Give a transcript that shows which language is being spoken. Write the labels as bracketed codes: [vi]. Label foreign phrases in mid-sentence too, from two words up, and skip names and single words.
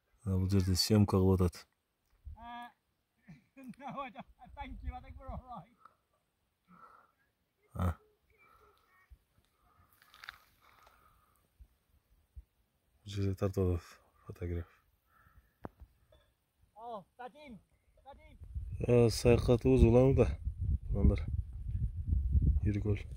[ky] Бул жерде съемка кылып атат. [en] No, I don't. Thank you. I think we're all right. [ky] Бул жерде тартып атат фотограф. [en] Oh, Vadim. Vadim. [ky] Саякатыбыз уламыда. Тугандар. Иргөл.